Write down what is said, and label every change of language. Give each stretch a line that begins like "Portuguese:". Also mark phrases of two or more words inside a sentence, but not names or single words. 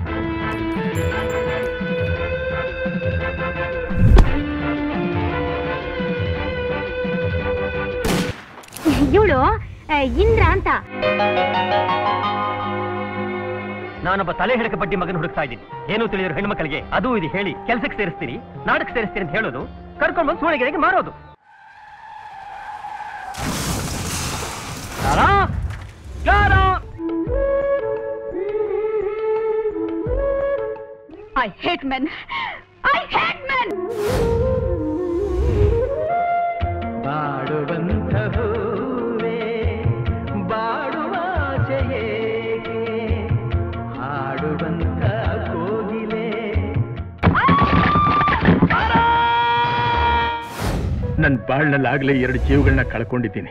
Kannada: ಇವಳು ಇಂದ್ರ ಅಂತ. ನಾನೊಬ್ಬ ತಲೆ ಹಿಡಕ ಬಡ್ಡಿ ಮಗನ ಹುಡುಕ್ತಾ ಇದ್ದೀನಿ. ಏನು ತಿಳಿದ್ರು ಹೆಣ್ಮಕ್ಳಿಗೆ ಅದು ಇದು ಹೇಳಿ ಕೆಲ್ಸಕ್ಕೆ ಸೇರಿಸ್ತೀರಿ, ನಾಟಕ ಸೇರಿಸ್ತೀರಿ ಅಂತ ಹೇಳೋದು, ಕರ್ಕೊಂಡು ಬಂದು ಸೂಳೆಗೆರೆಗೆ ಮಾರೋದು.
English: I hate men. I hate men.
Kannada: ಬಾಡುವಂತ ಹೂವೇ ಬಾಡುವ ಆಸೆಯೇಕೆ, ಹಾಡುವಂತ ಕೋಗಿಲೆ. ನನ್ನ ಬಾಳ್ನಲ್ಲಾಗಲೇ 2 ಜೀವಗಳನ್ನ ಕಳ್ಕೊಂಡಿದ್ದೀನಿ.